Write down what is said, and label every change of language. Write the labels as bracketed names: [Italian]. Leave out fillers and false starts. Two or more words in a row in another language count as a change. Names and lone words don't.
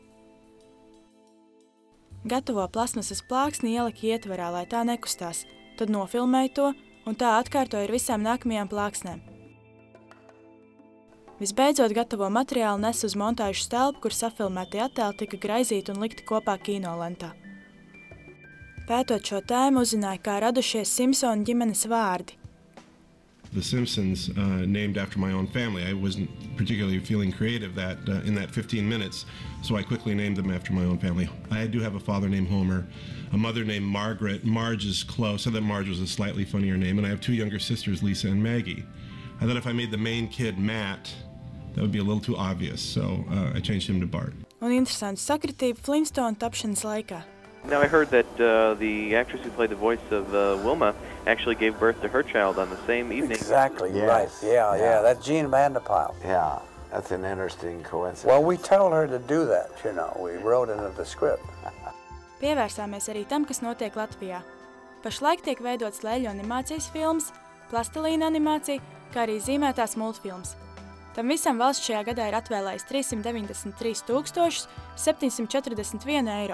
[Latvian] Gatavo plasmasas plāksni ielika ietverā, lai tā nekustās, tad nofilmēja to un tā atkārtoja ar visām nākamajām plāksnēm. Visbeidzot, gatavo materiālu nes uz montāžu telpu, kur safilmētie attēli tika graizīti un likti kopā kinolentā. Pētot šo tēmu, uzzināja, kā radušies Simpsonu ģimenes vārdi. [English] The Simpsons named after my own family. I wasn't particularly feeling creative in that 15 minutes, so I quickly named them after my own family. I do have a father named Homer, a mother named Margaret. Marge is close. I thought Marge was a slightly funnier name, and I have two younger sisters, Lisa and Maggie. I thought if I made the main kid Matt, that would be a little too obvious, so I changed him to Bart. [Latvian] Un interesanta sakritība Flintstone tapšanas laikā. [English] Now I heard that the actress who played the voice of Wilma actually gave birth to her child on the same evening. Exactly, yes. Right. Yeah. That's Jean Vanderpyle. Yeah, that's an interesting coincidence. Well, we told her to do that, you know. We wrote into the script. [Latvian] Pievērsāmies arī tam, kas notiek Latvijā. Pašlaik tiek veidots leļu animācijas filmas, plastilīna animācija, kā arī zīmētās multfilmas. Tam visam valsts šajā gadā ir atvēlējis 393 741 eiro.